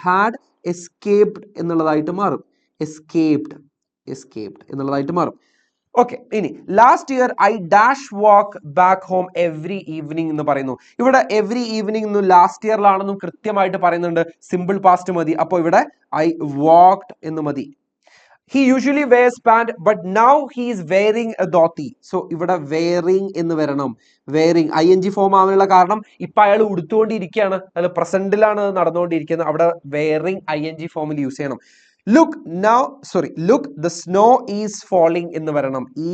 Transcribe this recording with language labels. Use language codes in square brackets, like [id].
[en] had escaped [ml] എന്നുള്ളതായിട്ട് മാറും. Escaped എന്നുള്ളതായിട്ട് മാറും. [en] okay, ഇനി last year I dash walk back home every evening [ml] എന്ന് പറയുന്നു. ഇവിടെ എവറി ഈവനിങ് എന്നും ലാസ്റ്റ് ഇയറിലാണെന്നും കൃത്യമായിട്ട് പറയുന്നുണ്ട്. സിമ്പിൾ പാസ്റ്റ് മതി. അപ്പോൾ ഇവിടെ ഐ വാക്ക്ഡ് എന്ന് മതി. [en] He usually wears pant, but now he is wearing a dhoti. [ml] So ഇവിടെ wearing എന്ന് വരണം. wearing ing ഫോം ആവാനുള്ള കാരണം ഇപ്പൊ അയാൾ ഉടുത്തുകൊണ്ടിരിക്കുകയാണ്, അല്ല പ്രസന്റിലാണ് നടന്നുകൊണ്ടിരിക്കുന്നത്. അവിടെ wearing ing ഫോമിൽ യൂസ് ചെയ്യണം. [en] Look the snow is falling [ml] എന്ന് വരണം.